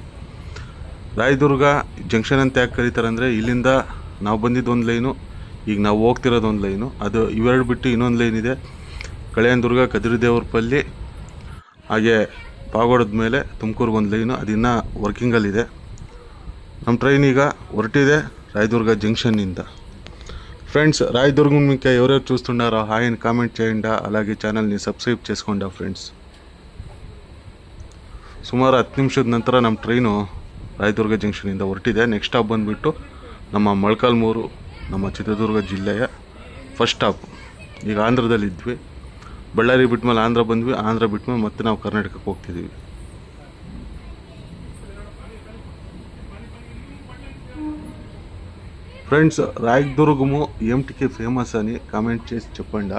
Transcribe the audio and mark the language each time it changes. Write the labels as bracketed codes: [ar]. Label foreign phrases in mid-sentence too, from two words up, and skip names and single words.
[kn] ರಾಯದುರ್ಗ ಜಂಕ್ಷನ್ ಅಂತ ಯಾಕೆ ಕರೀತಾರೆ ಅಂದರೆ, ಇಲ್ಲಿಂದ ನಾವು ಬಂದಿದ್ದು ಒಂದು ಲೈನು, ಈಗ ನಾವು ಹೋಗ್ತಿರೋದು ಒಂದು ಲೈನು. ಅದು ಇವೆರಡು ಬಿಟ್ಟು ಇನ್ನೊಂದು ಲೈನ್ ಇದೆ, ಕಳೆಯನದುರ್ಗ ಕದಿರಿದೇವರಪಲ್ಲಿ, ಹಾಗೆ ಪಾಗೋಡದ ಮೇಲೆ ತುಮಕೂರಿಗೆ ಒಂದು ಲೈನು, ಅದಿನ್ನೂ ವರ್ಕಿಂಗಲ್ಲಿದೆ. ನಮ್ಮ ಟ್ರೈನ್ ಈಗ ಹೊರಟಿದೆ ರಾಯದುರ್ಗ ಜಂಕ್ಷನ್ನಿಂದ. [te] ఫ్రెండ్స్ రాయదుర్గం మీకు ఎవరెవరు చూస్తున్నారో హాయ్ అని కామెంట్ చేయండి, అలాగే ఛానల్ని సబ్స్క్రైబ్ చేసుకోండి ಫ್ರೆಂಡ್ಸ್. [kn] ಸುಮಾರು 10 ನಿಮಿಷದ ನಂತರ ನಮ್ಮ ಟ್ರೈನು ರಾಯದುರ್ಗ ಜಂಕ್ಷನಿಂದ ಹೊರಟಿದೆ. ನೆಕ್ಸ್ಟ್ ಸ್ಟಾಪ್ ಬಂದುಬಿಟ್ಟು ನಮ್ಮ ಮೊಳಕಾಲ್ಮೂರು, ನಮ್ಮ ಚಿತ್ರದುರ್ಗ ಜಿಲ್ಲೆಯ ಫಸ್ಟ್ ಸ್ಟಾಪ್. ಈಗ ಆಂಧ್ರದಲ್ಲಿದ್ವಿ, ಬಳ್ಳಾರಿ ಬಿಟ್ಮೇಲೆ ಆಂಧ್ರ ಬಂದ್ವಿ, ಆಂಧ್ರ ಬಿಟ್ಮೇಲೆ ಮತ್ತೆ ನಾವು ಕರ್ನಾಟಕಕ್ಕೆ ಹೋಗ್ತಿದ್ದೀವಿ. [te] ఫ్రెండ్స్ రాయదుర్గము ఏమిటికి ఫేమస్ అని కామెంట్ చేసి చెప్పండి.